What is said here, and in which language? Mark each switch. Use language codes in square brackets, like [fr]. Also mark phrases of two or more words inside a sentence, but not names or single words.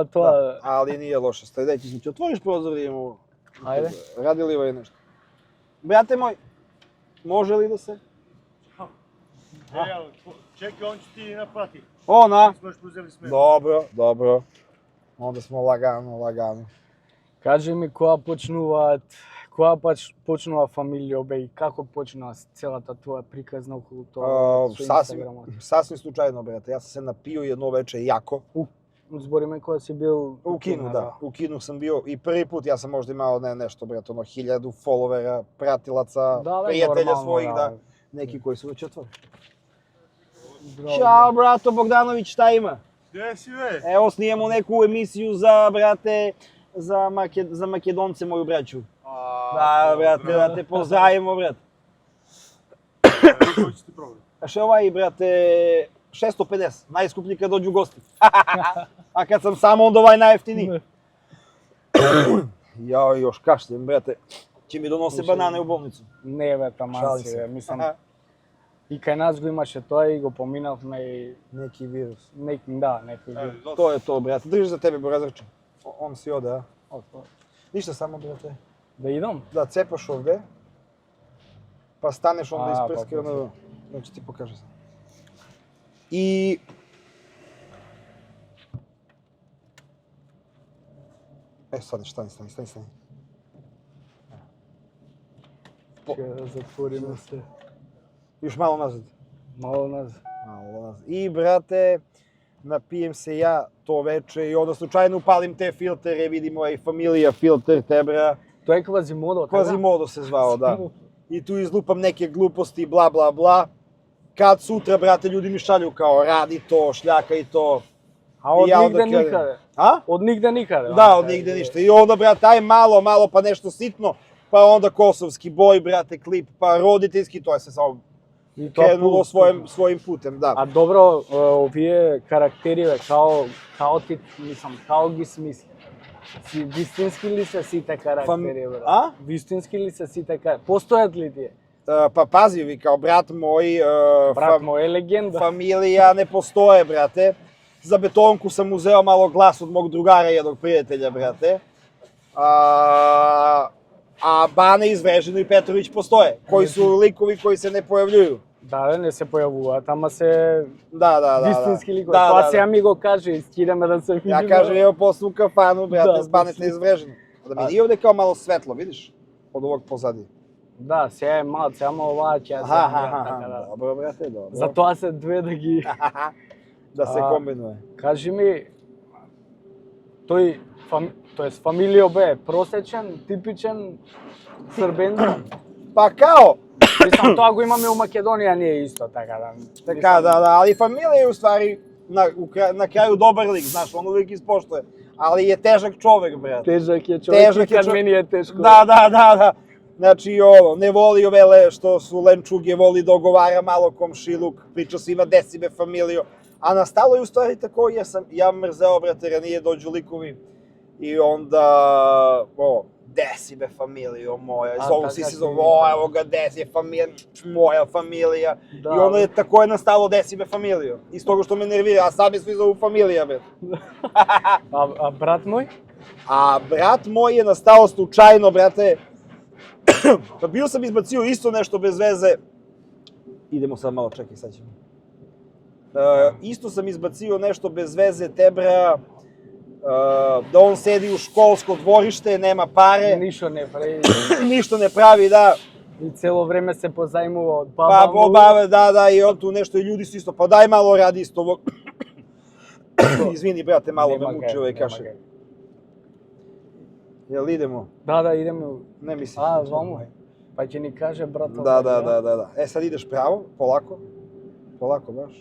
[sr] Da, ali nije loše, staj, daj ti znači, otvoriš prozor da imamo. Ajde. Radi li ovaj nešto? Brate moj, može li da se? Čekaj, on će ti naplati. Ona? Smo još uzeli sme. Dobro. Onda smo lagano. [mk] Кажи ми која почнува фамилија бе и како почна целата твоја приказна околу тоа со Инстаграмот? [sr] Sasvim slučajno, brate. Ja sam se napio jedno veče jako. [mk] Збориме кога си бил [sr] U kinu, da. U kinu sam bio i prvi put, ja sam možda imao nešto, brate, 1000 followera, pratilaca, prijatelja svojih, da. Neki koji su već otvorili. Ćao, brato Bogdanović, šta ima? Gde si, be? Evo, snijemo neku emisiju za, brate, za Makedonce, moju braću. Da, brate, da te pozdravimo, brate. Koji će ti problem? Znaš, ovaj, brate, 650, najskuplji kad dođu gosti. A kad sam samo, onda ovaj najjeftiniji. Ja još kašljem, brate. Će mi donose banane u bolnicu. [mk] Не бе, таман Шалим си, се. бе, мислам. И кај нас го имаше тоа и го поминавме и [sr] Neki virus. [mk] некој вид. [sr] To je to, brate. Drži za tebe, Borazarče. On si ode, a? Ništa, samo, brate. [mk] Да идам? [sr] Da cepaš ovde, pa staneš onda A, isprski, pa, onda... Znači ti pokaže sam. I... Stani. [mk] Ќе да затвориме се. [sr] Još malo nazad. [mk] Мало нас. [sr] I, brate, napijem se ja to veče i onda slučajno upalim te filtere, vidim ovaj familija filter, tebra. [mk] Тоа е Квазимодо, така? [sr] Quasimodo se zvao, da. I tu izlupam neke gluposti, bla, bla, bla. Kad sutra, brate, ljudi mi šalju kao radi to, šljakaj to. [mk] А од [sr] I ja onda [mk] нигде [sr] kažem- [mk] никаде. A? Од нигде никаде. [sr] Da, od nigde ništa. I onda, brate, aj malo, pa nešto sitno. Pa onda kosovski boj, brate, klip, pa roditeljski, to je se samo [mk] И тоа [sr] krenulo svojim putem, da. [mk] А добро, овие карактери, бе, као ти, мислам, као ги смисли? Вистински ли се сите карактери, бе? А? Вистински ли се сите карактери? Постојат ли тие? [sr] Pa pazi, vi kao brat moj, [mk] Брат мој е легенда. [sr] familija ne postoje, brate. Za betonku sam uzeo malo glas od mog drugara, jednog prijatelja, brate. A Bane iz Vežinu i Petrović postoje, koji su likovi koji se ne pojavljuju. [mk] Да, не се појавуваат, ама се [sr] Da. [mk] вистински ликови. [sr] Da, [mk] Тоа [sr] da, [mk] сега [sr] da. [mk] ми го каже, искидаме да се видиме. [sr] Ja kažem, evo posle u kafanu, brate, Da, s Baneta iz Vežina. Da mi nije ovde kao malo svetlo, vidiš? Od ovog pozadi. [mk] Да, сега е малце, ама оваа ќе се така да. [sr] Dobro, brate, dobro. [mk] Затоа се две да ги... [sr] Da se kombinuje. [mk] Кажи ми, тоест фамилио бе просечен, типичен србен? [sr] Pa kao, [mk] Мислам, тоа го имаме у Македонија, не е исто, така да. така, [sr] da, ali familija je u stvari na kraju dobar lik, znaš, on uvijek ispoštuje. Ali je težak čovek, brate. [mk] Тежак е човек, Тежак и е кад човек. мени е тешко. [sr] Da. Znači, ovo, ne voli ove što su lenčuge, voli da ogovara malo komšiluk, priča svima desi be familijo. A nastalo je u stvari tako, jer sam ja mrzeo, brate, ranije dođu likovi i onda, desi be familijo moja, zovu si se zove, evo ga desi je moja familija. Da. I onda je tako je nastalo desi be familijo. Iz toga što me nervira, a sad me svi zovu familija, brate. [mk] А брат мој? [sr] A brat moj je nastao slučajno, brate. Pa bio sam izbacio isto nešto bez veze. Idemo sad malo, čekaj, sad ćemo. Isto sam izbacio nešto bez veze, tebra. Da on sedi u školsko dvorište, nema pare. [mk] Ништо не прави. [sr] Ništa ne pravi, da. [mk] И цело време се позајмува од [sr] Pa [mk] баба му. [sr] obave, da, i on tu nešto, i ljudi su isto, pa daj malo radi isto ovo. Izvini, brate, malo me muči ovaj kašelj. Jel idemo? Da, idemo. Ne mislim. A, vamo. Pa će ni kaže, brata. Da. E, sad ideš pravo, polako. Polako baš.